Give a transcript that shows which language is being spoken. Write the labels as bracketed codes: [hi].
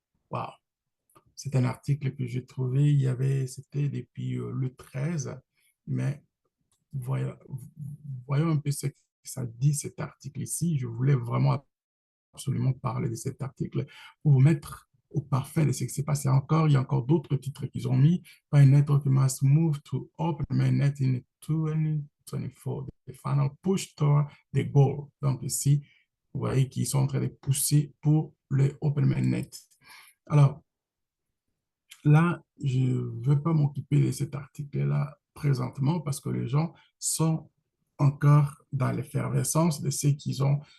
[fr] Wow, c'est un article que j'ai trouvé, c'était depuis le 13, mais voyons, voyons un peu ce que ça dit cet article ici. Je voulais vraiment absolument parler de cet article pour vous mettre au parfait de ce qui s'est passé encore. Il y a encore d'autres titres qu'ils ont mis. [en] By network must move to open mainnet in 2024. The final push toward the goal. [fr] Donc ici, vous voyez qu'ils sont en train de pousser pour le open mainnet. Alors là, je ne veux pas m'occuper de cet article-là présentement parce que les gens sont encore dans l'effervescence de ce qu'ils ont.